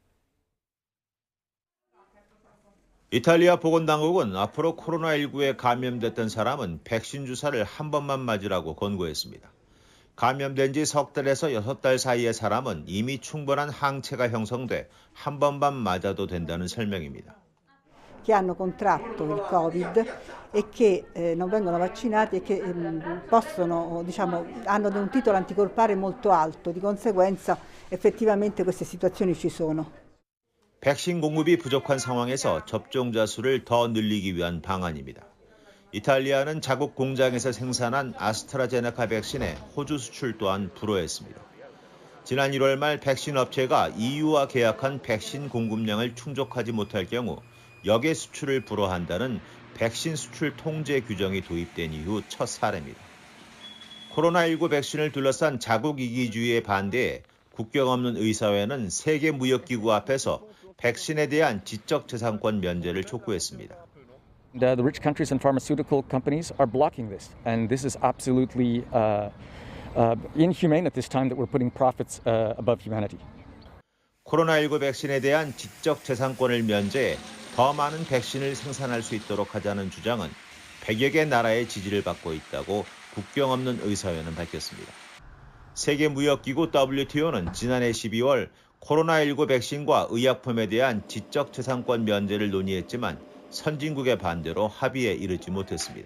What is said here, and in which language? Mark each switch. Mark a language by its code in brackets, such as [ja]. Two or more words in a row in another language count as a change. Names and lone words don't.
[ko] 이탈리아 보건당국은 앞으로 코로나19에 감염됐던 사람은 백신 주사를 한 번만 맞으라고 권고했습니다. 감염된 지 석 달에서 6달 사이의 사람은 이미 충분한 항체가 형성돼 한 번만 맞아도 된다는 설명입니다. [it] che hanno contratto il Covid e che non vengono vaccinati e che possono, diciamo, hanno un titolo anticorpale molto alto, di conseguenza effettivamente queste situazioni ci sono. [ko] 백신 공급이 부족한 상황에서 접종자 수를 더 늘리기 위한 방안입니다. 이탈리아는 자국 공장에서 생산한 아스트라제네카 백신의 호주 수출 또한 불허했습니다. 지난 1월 말 백신 업체가 EU와 계약한 백신 공급량을 충족하지 못할 경우 역외 수출을 불허한다는 백신 수출 통제 규정이 도입된 이후 첫 사례입니다. 코로나19 백신을 둘러싼 자국 이기주의에 반대해 국경 없는 의사회는 세계무역기구 앞에서 백신에 대한 지적재산권 면제를 촉구했습니다. [en] The rich countries and pharmaceutical companies are blocking this, and this is absolutely inhumane at this time that we're putting profits above humanity. [ko] 코로나19 백신에 대한 지적재산권을 면제해 더 많은 백신을 생산할 수 있도록 하자는 주장은 100여 개 나라의 지지를 받고 있다고 국경 없는 의사회는 밝혔습니다. 세계무역기구 WTO는 지난해 12월 코로나19 백신과 의약품에 대한 지적재산권 면제를 논의했지만 선진국의 반대로 합의에 이르지 못했습니다.